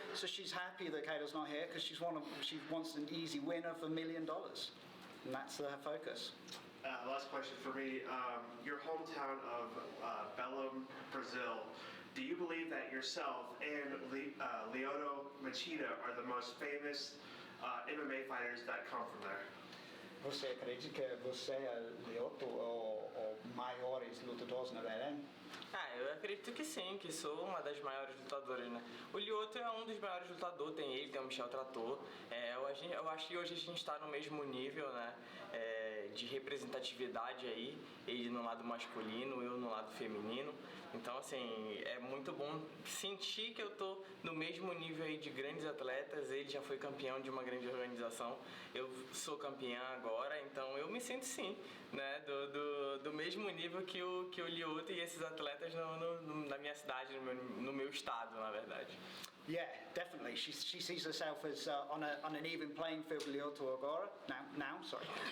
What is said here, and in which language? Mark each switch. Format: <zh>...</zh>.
<en>So she's happy that Kayla's not here because she wants an easy win of $1 million, and that's her focus. Last question for me. Your hometown of Belém, Brazil. Do you believe that yourself and Lyoto Machida are the most famous MMA fighters that come from there?</en> <pt>Você acredita que você é Lyoto ou maiores lutadores na Belém? Eu acredito que sim, que sou uma das maiores lutadoras, né? O Lyoto é um dos maiores lutadores, tem o Michel Trator. Eu acho que hoje a gente está no mesmo nível, né? De representatividade aí, ele no lado masculino, eu no lado feminino. Então, assim, é muito bom sentir que eu tô no mesmo nível aí de grandes atletas. Ele já foi campeão de uma grande organização, eu sou campeã agora, então eu me sinto sim, né? Do mesmo nível que o Lyoto e esses atletas na minha cidade, no meu estado, na verdade.</pt> <en>Yeah, definitely. She sees herself as on an even playing field with Lyoto agora. Now, sorry.</en>